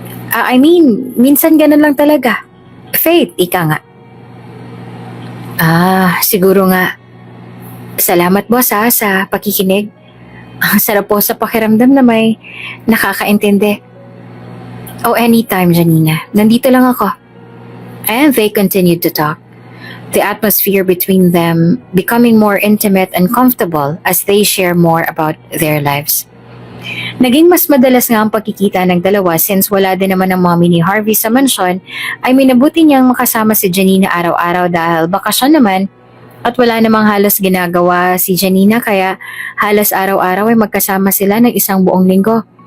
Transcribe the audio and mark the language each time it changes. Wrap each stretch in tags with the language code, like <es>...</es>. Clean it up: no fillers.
<en>I mean,</en> <tl>minsan ganun lang talaga. Faith, ika nga. Siguro nga. Salamat, boss sa pakikinig. Ang sarap po sa pakiramdam na may nakakaintindi.</tl> <en>Oh, anytime,</en> <tl>Janina. Nandito lang ako.</tl> <en>And they continued to talk. The atmosphere between them becoming more intimate and comfortable as they share more about their lives.</en> <tl>Naging mas madalas nga ang pagkikita ng dalawa since wala din naman ang mommy ni Harvey sa mansyon ay minabuti niyang makasama si Janina araw-araw dahil bakasyon naman at wala namang halos ginagawa si Janina kaya halos araw-araw ay magkasama sila ng isang buong linggo.</tl>